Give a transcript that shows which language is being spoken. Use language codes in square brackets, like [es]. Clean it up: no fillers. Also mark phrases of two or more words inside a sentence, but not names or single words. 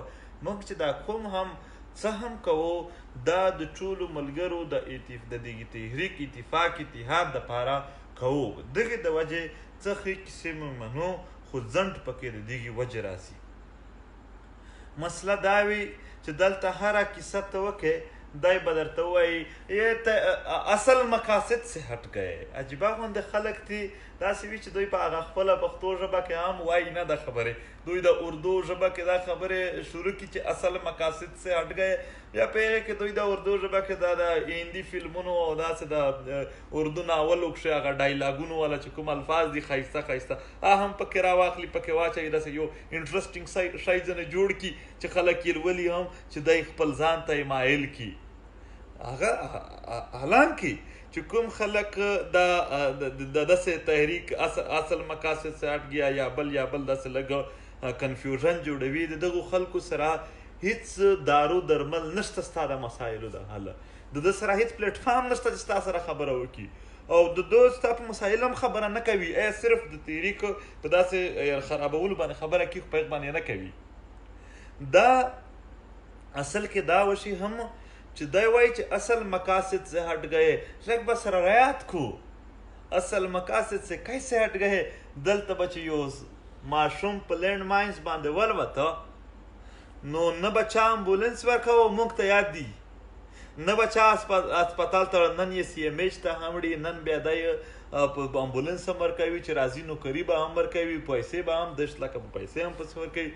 [ps] مونږ چې دا کوم هم څه هم کوو، دا د ټولو ملګرو د دغې تحریک اتحاد دپاره کوو. دغې د وجې څه ښې کیسې مونږ منو، خو ځنډ پکې د دغې وجې راسي. مسله دا وي چې دلته هره کیسه ته وکې، دی به درته ووایي [ur] اصل مقاصد سے ہٹ گئے. [ps] عجیبه غوندې خلک دي، داسې وي چې دوی په هغه خپله پښتو ژبه کې هم وایي نه دا خبرې، دوی د اردو ژبه کې دا خبرې شروع کړي چې [ur] اصل مقاصد سے هټ گئے، [ps] بیا په هغې کې دوی د اردو ژبه کې دا د هندي فلمونو او داسې د اردو ناولو کښې هغه ډایلاګونو والا چې کوم الفاظ دي ښایسته هغه هم پکې راواخلي، پکې واچوي، داسې یو انټرسټینګ شی ځنې جوړ کړي چې خلک یې لولي هم چې دی خپل ځان ته یې مایل کړي. هغه حالانکې چې کوم خلک دا داسې تحریک [ur] اصل مقاصد سے ہٹ گیا [ps] یا بل داسې لږ کنفیوژن جوړوي، د دغو خلکو سره هیڅ دارو درمل نشته ستا د مسایلو د حله، د ده سره هیڅ پلیټفارم نشته چې ستا سره خبره وکړي، او د ده ستا په مسایلو هم خبره نه کوي، صرف د تحریک په داسې خرابولو باندې خبره کوي، خو په هغې باندې نه کوي. دا اصل کې دا وشي هم چې دی وایي چې [ur] اصل مقاصد سے ہٹ گئے، [ps] لږ به سره رعایت کو، [ur] اصل مقاصد سے کیسے ہٹ گئے. [ps] دلته به چې یو ماشوم په [en] land mines [ps] باندې ولوته، نو نه به چا امبولنس ورکوه، موږ ته یاد دي، نه به چا هسپتال ته نن یې سی ایم ایچ ته هم وړي، نن بیا دی په امبولنس هم ورکوي، چې راځي نوکري به هم ورکوي، پیسې به هم 10 لکه په پیسې هم پسې ورکوي.